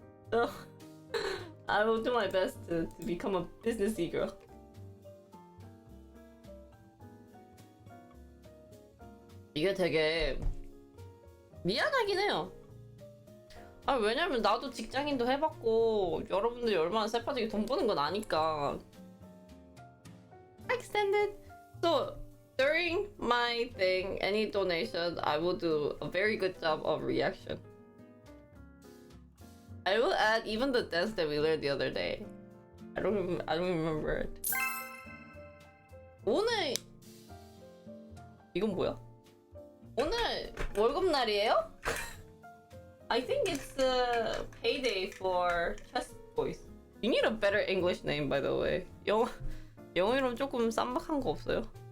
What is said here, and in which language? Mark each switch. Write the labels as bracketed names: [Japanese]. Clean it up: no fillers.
[English] So, I will do my best to become a business e-girl. [Korean] 이게 되게 미안하긴 해요. 아, 왜냐면 나도 직장인도 해봤고 여러분들이 얼마나 쎄빠지게 돈 버는 건 아니까. [English] Extended. So during my thing, any donation, I will do a very good job of reaction. I will add even the dance that we learned the other day. I don't remember it. [Korean] 오늘 이건 뭐야? 오늘 월급 날이에요? [English] I think it's a payday for chess boys. You need a better English name, by the way. [Korean] 영어 이름 조금 쌈박한 거 없어요?